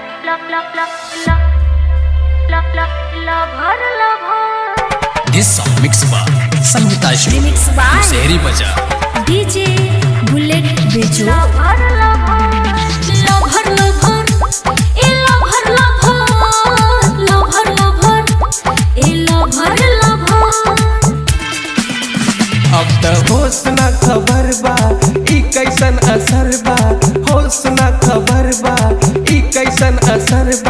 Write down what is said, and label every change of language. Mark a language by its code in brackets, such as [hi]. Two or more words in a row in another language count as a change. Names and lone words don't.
[en] This song mixed by Sangeeta Shri Shehri Baja DJ Bullet Bejo [bho] अब त होश ना खबर बा ई कैसन असर बा, होश ना खबर बा ई कैसन असर बा।